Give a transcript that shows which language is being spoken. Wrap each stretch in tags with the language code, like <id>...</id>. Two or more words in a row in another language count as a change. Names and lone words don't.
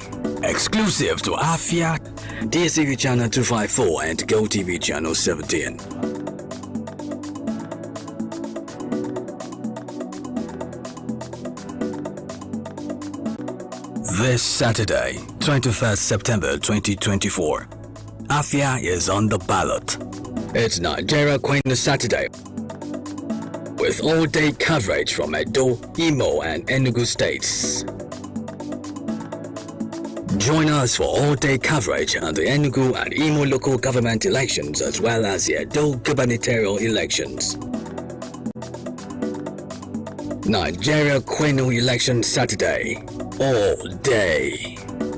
<en>Exclusive to Afia, DSTV channel 254 and GoTV channel 17. This Saturday, 21st September 2024, Afia is on the ballot. It's Nigeria Kwenu Saturday, with all-day coverage from Edo, Imo and Enugu states. Join us for all-day coverage on the Enugu and Imo local government elections as well as the Edo gubernatorial elections. Nigeria Kwenu election Saturday, all day.</en>